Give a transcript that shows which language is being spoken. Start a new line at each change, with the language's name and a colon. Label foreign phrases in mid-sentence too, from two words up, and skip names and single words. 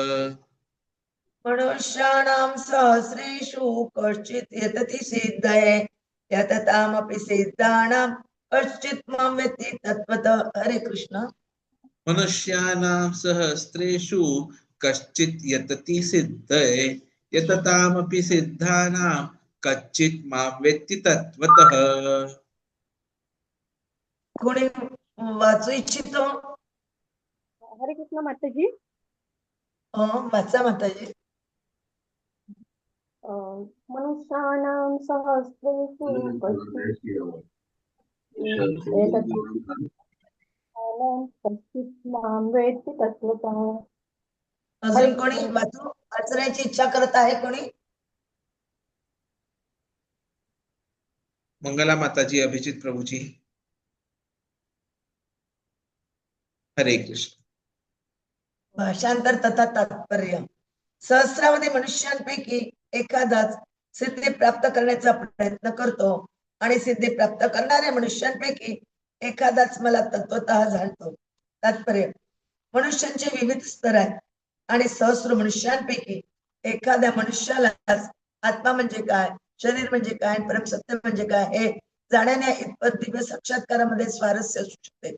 Sanskrit: मनुष्याणां सहस्रेषु कश्चित् यतति सिद्धये यततामपि सिद्धानां कश्चित् मां वेत्ति तत्त्वतः। हरे कृष्ण। मनुष्याणां सहस्रेषु कश्चित् यतति सिद्धये यततामपि सिद्धानां कश्चित् मां वेत्ति तत्त्वतः।
Marathi: कोणी वाचू इच्छितो?
Sanskrit: हरे कृष्ण
Marathi: माताजी। वाचा माताजी।
Sanskrit: मनुष्याणां सहस्रेषु कश्चित् मां वेत्ति तत्त्वतः।
Marathi: अजून कोणी वाचण्याची इच्छा करत आहे? कोणी? मंगला माताजी, अभिजित प्रभुजी।
Sanskrit: हरे कृष्ण।
Marathi: भाषांतर तथा तात्पर्य। सहस्रामध्ये मनुष्यांपैकी एखादाच सिद्धी प्राप्त करण्याचा प्रयत्न करतो आणि सिद्धी प्राप्त करणाऱ्या मनुष्यांपैकी एखादाच मला तत्वतः जाणतो। तात्पर्य, मनुष्यांचे विविध स्तर आहेत आणि सहस्र मनुष्यांपैकी एखाद्या मनुष्यालाच आत्मा म्हणजे काय, शरीर म्हणजे काय, परमसत्य म्हणजे काय हे जाणण्या इतपत दिव्य साक्षात्कारामध्ये स्वारस्य असू शकते।